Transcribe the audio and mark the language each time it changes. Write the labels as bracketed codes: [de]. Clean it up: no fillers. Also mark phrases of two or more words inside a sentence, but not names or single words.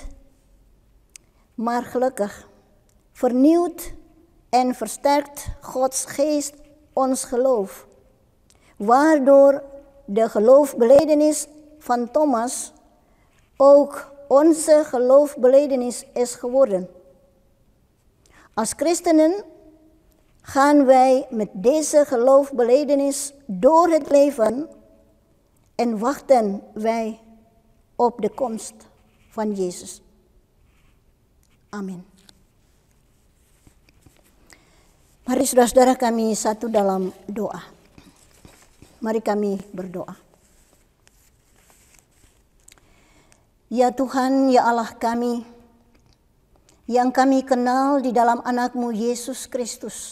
[nl] Maar gelukkig vernieuwt en versterkt Gods geest ons geloof waardoor de geloofbelijdenis van Thomas ook onze geloofbelijdenis is geworden. Als christenen gaan wij met deze geloofbelijdenis door het leven en wachten wij op de komst van Yesus. Amin. [id] Mari saudara-saudara kami satu dalam doa. Mari kami berdoa. Ya Tuhan, ya Allah kami, yang kami kenal di dalam anak-Mu Yesus Kristus.